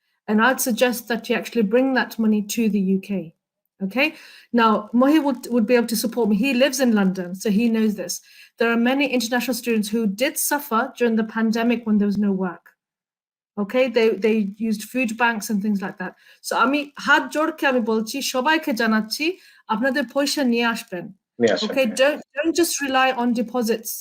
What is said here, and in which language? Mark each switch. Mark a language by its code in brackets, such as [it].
[en] And I'd suggest that you actually bring that money to the UK. Okay, now Mohi would be able to support me. He lives in London, so he knows this. There are many international students who did suffer during the pandemic when there was no work. Okay, they used food banks and things like that. [bn] So আমি হাত জোড় কে আমি বলছি সবাইকে জানাচ্ছি আপনাদের পয়সা নিয়ে আসবেন. [en] Okay, don't just rely on deposits.